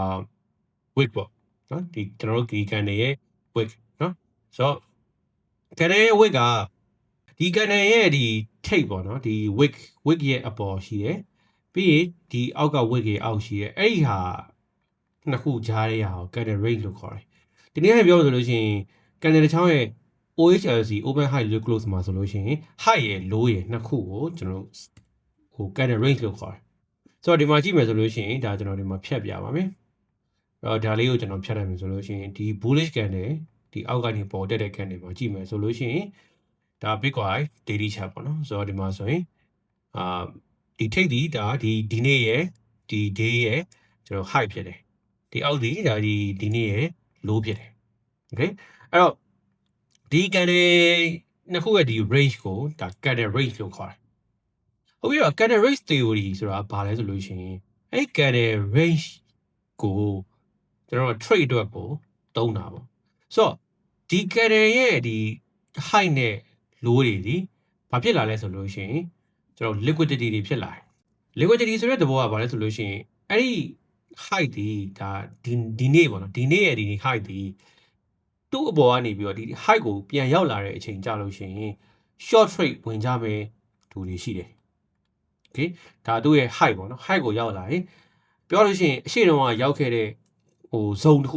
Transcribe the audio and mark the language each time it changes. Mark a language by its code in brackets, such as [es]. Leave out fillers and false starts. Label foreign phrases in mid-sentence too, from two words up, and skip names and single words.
[my] wick ပေါ့နော်ဒီကျွန်တော်တို့ဒီ candle ရဲ့ wick နော်ဆိုတော့ candle ရဲ့ wick ကဒီ candle ရဲ့ဒီ tape ပေါ့နော်ဒီ wick ရဲ့အပေါ်ရှိတယ်ပြီးရင်ဒီအောက်က wick ရဲ့အောက်ရှိတယ်အဲ့ဒီဟာနှစ်ခုကြားတဲ့ဟာကို [en] candle range [my] လို့ခေါ်တယ်ဒီနေ့ပြောဆိုလို့ရှိရင် candle တစ်ချောင်းရဲ့ [en] OHLC open high low close [my] မှာဆိုလို့ရှိရင် high ရဲ့ low ရဲ့နှစ်ခုကိုကျွန်တော်တို့ [en] candle range [my] လို့ခေါ်တယ်ဆိုတော့ဒီမှာကြည့်မယ်ဆိုလို့ရှိရင်ဒါကျွန်တော်ဒီမှာဖြတ်ပြပါမယ်အဲ့တော့ဒါလေးကို ကျွန်တော်ဖြတ်လိုက်မယ်ဆိုလို့ရှိရင်ဒီ [en] bullish candle [my] ဒီအောက်ကနေပေါ်တက်တဲ့ candle မှာကြည့်မယ်ဆိုလို့ရှိရင်ဒါ [en] Bitcoin daily chart [my] ပေါ့နော်ဆိုတော့ဒီမှာဆိုရင်ဒီထိပ်ဒီဒါဒီနေ့ရဲ့ဒီ day ရဲ့ကျွန်တော် high ဖြစ်တယ်ဒီအောက်ဒီဒါဒီနေ့ရဲ့ low ဖြစ်တယ် okay အဲ့တော့ဒီ candle နှစ်ခုရဲ့ဒီ range ကိုဒါ [en] candle range [my] လို့ခေါ်တယ်ဟုတ်ပြီတော့ [en] candle range theory [my] ဆိုတာဘာလဲဆိုလို့ရှိရင်အဲ့ candle range ကိုကျွန်တော် trade အတွက်ကိုသုံးတာပေါ့ဆိုတော့ဒီ candle ရဲ့ဒီ high နဲ့ low တွေဒီ ဘာဖြစ်လာလဲဆိုလို့ရှိရင်ကျွန်တော် liquidity တွေဖြစ်လာတယ် liquidity ဆိုတဲ့သဘောကဘာလဲဆိုလို့ရှိရင်အဲ့ဒီ high ဒီဒါဒီနေ့ပေါ့နော်ဒီနေ့ရဲ့ဒီ high ဒီသူ့အပေါ်ကနေပြီးတော့ဒီ high ကိုပြန်ရောက်လာတဲ့အချိန်ကြာလို့ရှိရင် [en] short trade [my] ဝင်ကြမယ်သူတွေရှိတယ် okay ဒါသူ့ရဲ့ high ပေါ့နော် high ကိုရောက်လာရင်ပြောလို့ရှိရင်အရှိတုန်းကရောက်ခဲ့တဲ့zone တစ်ခု